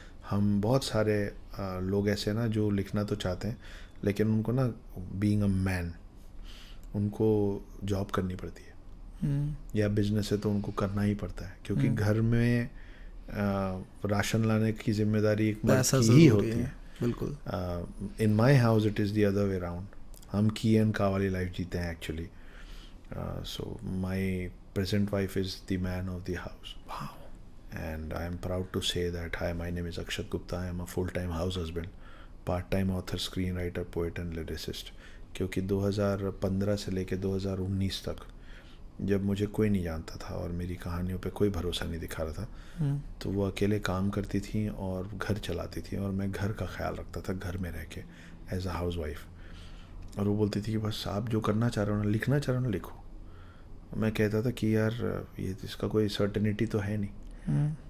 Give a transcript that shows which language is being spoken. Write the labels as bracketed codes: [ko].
[hi] हम बहुत सारे लोग ऐसे ना जो लिखना तो चाहते हैं लेकिन उनको ना [en] being a man [hi] उनको जॉब करनी पड़ती है, या बिजनेस है तो उनको करना ही पड़ता है, क्योंकि घर में राशन लाने की जिम्मेदारी एक मर्द की ही होती है। बिल्कुल। [en] In my house it is the other way round. [hi] हम की एंड का वाली लाइफ जीते हैं actually. [en] So my present wife is the man of the house. Wow. And I am proud to say that, hi, my name is Akshat Gupta. I am a full-time house husband, part-time author, screenwriter, poet and lyricist. [hi] क्योंकि 2015 से लेके 2019 तक जब मुझे कोई नहीं जानता था और मेरी कहानियों पे कोई भरोसा नहीं दिखा रहा था, तो वो अकेले काम करती थी और घर चलाती थी, और मैं घर का ख्याल रखता था घर में रह के [en] As a housewife. [hi] और वो बोलती थी कि बस आप जो करना चाह रहे हो ना, लिखना चाह रहे हो ना, लिखो। मैं कहता था कि यार ये इसका कोई सर्टेनिटी तो है नहीं।